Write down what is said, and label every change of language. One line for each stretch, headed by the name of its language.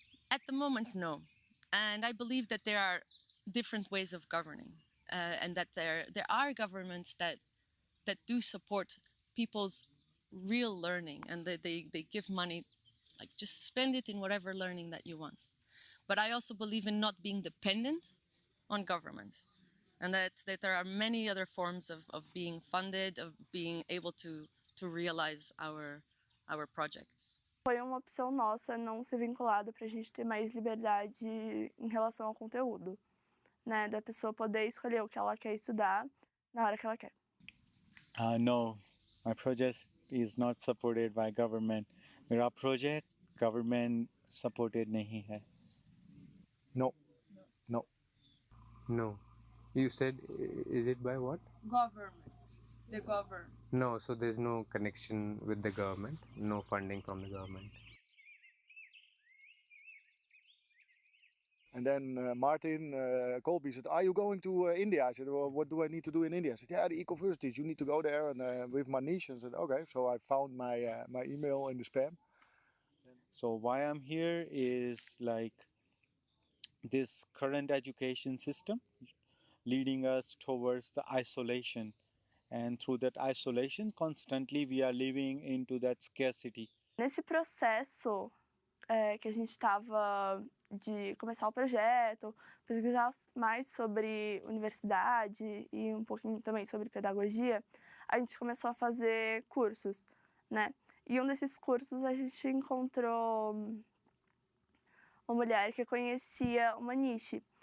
English: At the moment, no. And I believe that there are different ways of governing, and that there are governments that do support people's real learning, and they give money, like just spend it in whatever learning that you want. But I also believe in not being dependent on governments, and that there are many other forms of being funded, of being able to realize our projects.
Portuguese: Foi uma opção nossa não ser vinculado para a gente ter mais liberdade em relação ao conteúdo, né? Da pessoa poder escolher o que ela quer estudar na hora que ela quer.
English: No, my project is not supported by government.
Hindi: मेरा project government supported नहीं है.
English: No. No. You said, is it by what? Government. The government. No, so there's no connection with the government, no funding from the government. And then Martin Colby said, "Are you going to India?" I said, "Well, what do I need to do in India?" I said, "Yeah, the ECOVERSITIES. You need to go there." And with Manish, I said, "Okay." So I found my email in the spam. So why I'm here is like this current education system leading us towards the isolation. And through that isolation, constantly we are living into that scarcity.
Portuguese: Nesse processo que a gente estava de começar o projeto, pesquisar mais sobre universidade e um pouquinho também sobre pedagogia, a gente começou a fazer cursos, né? E um desses cursos a gente encontrou uma mulher que conhecia o Manish.